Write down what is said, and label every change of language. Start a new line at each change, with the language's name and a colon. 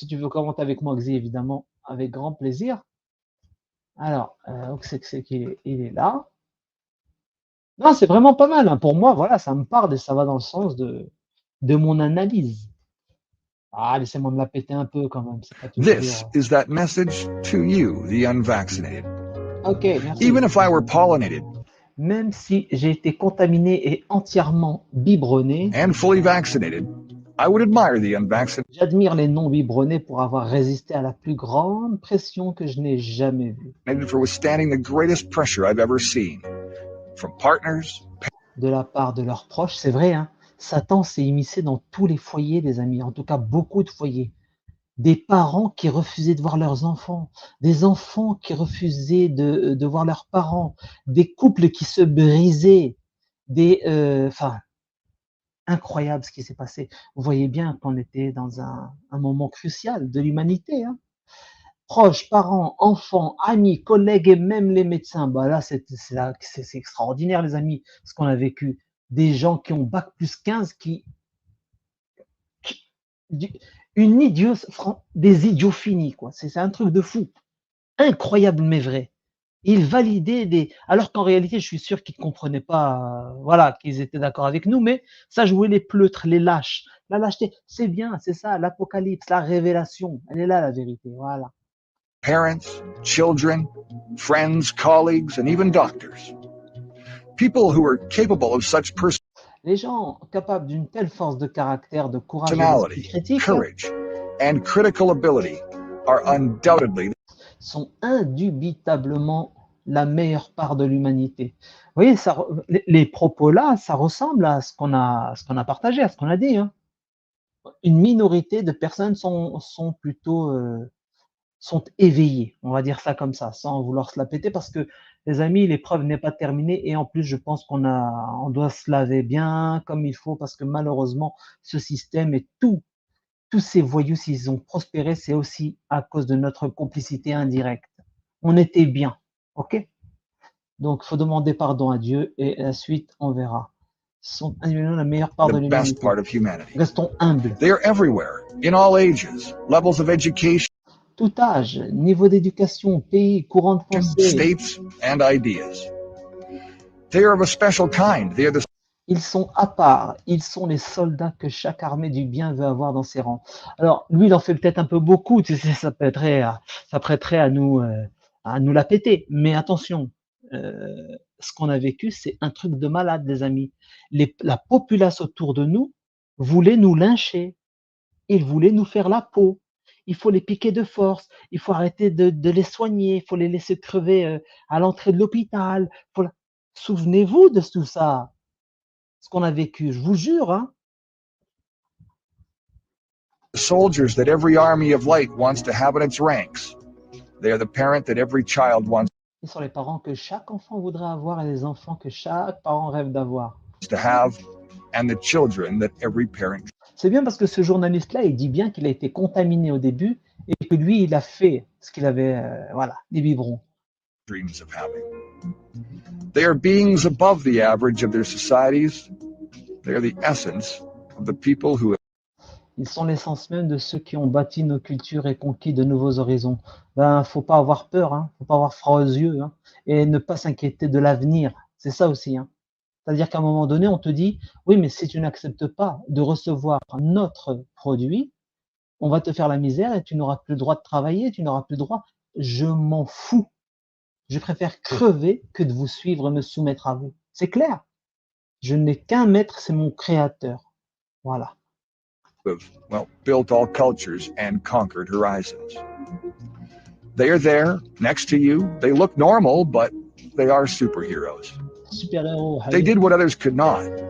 French: Si tu veux commenter avec moi, Xi, évidemment, avec grand plaisir. Alors, où c'est qu'il est, il est là. Non, c'est vraiment pas mal. Hein. Pour moi, voilà, ça me parle et ça va dans le sens de mon analyse. Ah, laissez-moi me la péter un peu quand même. C'est pas
English: This
French: toujours.
English: is that message to you, the unvaccinated.
French: Ok, merci.
English: Even if I were pollinated
French: Même si j'ai été contaminé et entièrement biberonné,
English: and fully vaccinated, I would admire the unvaccinated
French: j'admire les non-biberonnés pour avoir résisté à la plus grande pression que je n'ai jamais vue.
English: for withstanding the greatest pressure I've ever seen. From partners,
French: De la part de leurs proches, c'est vrai, hein, Satan s'est immiscé dans tous les foyers, les amis, en tout cas beaucoup de foyers. Des parents qui refusaient de voir leurs enfants, des enfants qui refusaient de voir leurs parents, des couples qui se brisaient, enfin, incroyable ce qui s'est passé. Vous voyez bien qu'on était dans un moment crucial de l'humanité. Hein. Proches, parents, enfants, amis, collègues et même les médecins. Bah là, c'est extraordinaire, les amis, ce qu'on a vécu. Des gens qui ont bac plus 15, qui une idiot, des idiots finis, quoi. C'est un truc de fou. Incroyable, mais vrai. Ils validaient alors qu'en réalité, je suis sûr qu'ils ne comprenaient pas, voilà, qu'ils étaient d'accord avec nous, mais ça jouait les pleutres, les lâches. La lâcheté, c'est bien, c'est ça, l'apocalypse, la révélation. Elle est là, la vérité, voilà.
English: parents, children, friends, colleagues, and even doctors. People who are capable of such
French: Les gens capables d'une telle force de caractère, de courage et d'esprit
English: personality,
French: critique
English: courage, and critical ability are undoubtedly
French: sont indubitablement la meilleure part de l'humanité. Vous voyez, les propos là, ça ressemble à ce qu'on a partagé, à ce qu'on a dit. Hein. Une minorité de personnes sont plutôt sont éveillées, on va dire ça comme ça, sans vouloir se la péter, parce que les amis, l'épreuve n'est pas terminée et en plus, je pense on doit se laver bien comme il faut, parce que malheureusement, ce système et tous ces voyous, s'ils ont prospéré, c'est aussi à cause de notre complicité indirecte. On était bien, ok? Donc, il faut demander pardon à Dieu et la suite, on verra. sont la meilleure part
English: the
French: de
English: best
French: l'humanité.
English: part of humanity.
French: Restons humbles.
English: They are everywhere, in all ages, levels of education,
French: Tout âge, niveau d'éducation, pays, courant de pensée,
English: states, and ideas. They are of a special kind. They are the
French: ils sont à part, ils sont les soldats que chaque armée du bien veut avoir dans ses rangs. Alors, lui, il en fait peut-être un peu beaucoup, tu sais, ça prêterait à nous la péter. Mais attention, ce qu'on a vécu, c'est un truc de malade, les amis. La populace autour de nous voulait nous lyncher, ils voulaient nous faire la peau. Il faut les piquer de force, il faut arrêter de les soigner, il faut les laisser crever à l'entrée de l'hôpital. Souvenez-vous de tout ça, ce qu'on a vécu, je vous jure, hein.
English: soldiers that every army of light wants to have in its ranks. They are the parent that every child wants
French: Ce sont les parents que chaque enfant voudrait avoir et les enfants que chaque parent rêve d'avoir.
English: to have, and the children that every parent
French: C'est bien parce que ce journaliste-là, il dit bien qu'il a été contaminé au début et que lui, il a fait ce qu'il avait, voilà, des biberons.
English: dreams of having. They are beings above the average of their societies. They are the essence of the people who
French: Ils sont l'essence même de ceux qui ont bâti nos cultures et conquis de nouveaux horizons. Ben, faut pas avoir peur, hein, faut pas avoir froid aux yeux, hein, et ne pas s'inquiéter de l'avenir. C'est ça aussi, hein. C'est-à-dire qu'à un moment donné, on te dit, oui, mais si tu n'acceptes pas de recevoir notre produit, on va te faire la misère et tu n'auras plus le droit de travailler, tu n'auras plus le droit. Je m'en fous. Je préfère crever que de vous suivre et me soumettre à vous. C'est clair. Je n'ai qu'un maître, c'est mon créateur. Voilà.
English: have, well, built all cultures and conquered horizons. They are there, next to you. They look normal, but they are superheroes.
French: Super-héros.
English: They did what others could not.